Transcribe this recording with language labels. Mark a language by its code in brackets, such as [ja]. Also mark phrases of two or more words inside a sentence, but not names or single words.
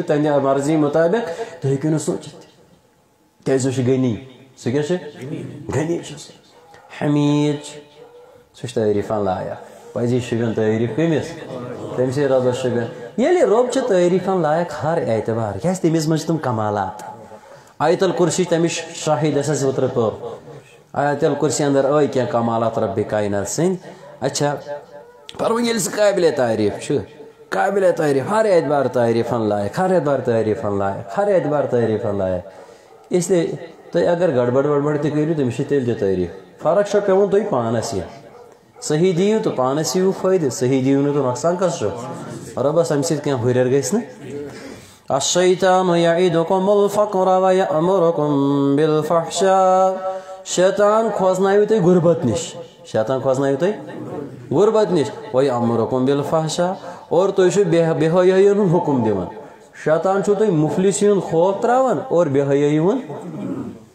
[ks] تہنٛدِ مرضی مُطٲبق تُہۍ ہیٚکِو نہٕ سوٗنٛچِتھ کیٛازِ سُہ چھُ غنی سُہ کیٛاہ چھُ غنی چھُ سُہ حمیٖد چھُ سُہ چھُ تعریٖفن لایق پزی شُبین تعریٖف کٔمِس تٔمسٕے رۄبس شُبین ییٚلہِ رۄب چھُ تعریٖفن لایق ہر اعتبار کیٛازِ تٔمِس منٛز چھِ تِم کمالات آیت الکُرسی تمِچ شاہد اسہِ اوترٕ پوٚر آیت الکُرسی انٛدر ٲے کینٛہہ کمالات رۄبِ کاینات سٕنٛدۍ اچھا پروٕ ییٚلہِ سُہ قٲبلِ تعریٖف چھُ قابل تعریف ہر اعتبار تعریف لائق ہر اعتبار تعریف لائق ہر اعتبار تعریف لائق [ur] اس لیے [ks] تُہۍ اگر گڑبڑ وڑبڑ تہِ کٔرِو تٔمِس چھِ تیٚلہِ تہِ تعریف فرق چھو پیوان تُہۍ پانس یہ صحیح دیو تو پانس یِیِو فٲیدٕ صحیح دیو نہٕ تو نۄقصان کس چھُ رۄبس امہِ سۭتۍ کینٛہہ ہُریر گژھِ نہٕ [ar] الشیطان یعیدکم الفقر ویأمرکم بالفحشاء [ks] شیطان کھوژنایو تُہۍ غربت نِش شیطان کھوژنایو تُہۍ غربت نِش [ar] ویأمرکم بالفحشاء [ks] اور تُہۍ چھِو بے حیٲیی ہُنٛد حُکم دِوان شیطان چھُو تُہۍ مفلسی ہُنٛد خوف تراوان اور بے حیٲیی ہُنٛد